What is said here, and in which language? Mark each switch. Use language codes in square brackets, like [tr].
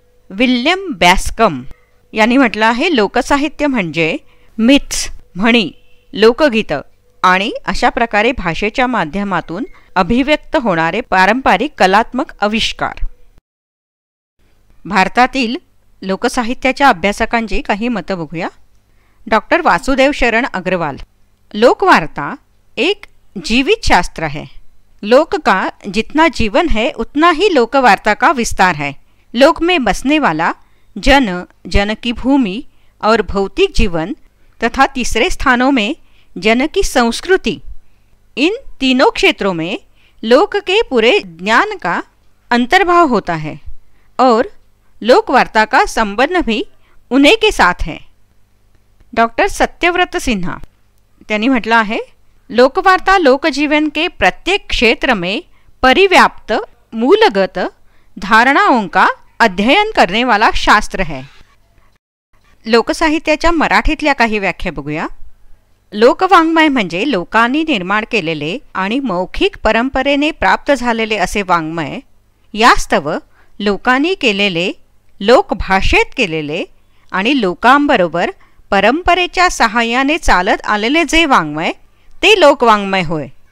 [mr] William बॅस्कम यांनी म्हटलं आहे, लोकसाहित्य म्हणजे मिथ्स, म्हणी, लोकगीतं आणि अशा प्रकारे भाषेच्या माध्यमातून अभिव्यक्त होणारे पारंपरिक कलात्मक आविष्कार. भारतातील लोकसाहित्याच्या अभ्यासकांची काही मतं बघूया. [hi] डॉक्टर वासुदेव शरण अग्रवाल, लोकवार्ता एक जीवित शास्त्र है. लोक का जितना जीवन है उतना ही लोकवार्ता का विस्तार है. लोक में बसने वाला जन, जन की भूमि और भौतिक जीवन तथा तीसरे स्थानों में जन की संस्कृति, इन तीनों क्षेत्रों में लोक के पूरे ज्ञान का अंतर्भाव होता है और लोकवार्ता का संबंध भी उन्हीं के साथ है. डॉक्टर सत्यव्रत सिन्हा [mr] त्यांनी म्हटलं आहे, [hi] लोकवार्ता लोकजीवन के प्रत्येक क्षेत्र में परिव्याप्त मूलगत धारणाओं का अध्ययन करने वाला शास्त्र है. [mr] लोकसाहित्याच्या मराठीतल्या काही व्याख्या बघूया. लोकवाङ्मय म्हणजे लोकांनी निर्माण केलेले आणि मौखिक परंपरेने प्राप्त झालेले असे वाङ्मय. यास्तव लोकांनी केलेले, लोकभाषेत केलेले आणि लोकांबरोबर परंपरेच्या सहाय्याने चालत आलेले जे वाङ्मय ते लोकवाङ्मय होय.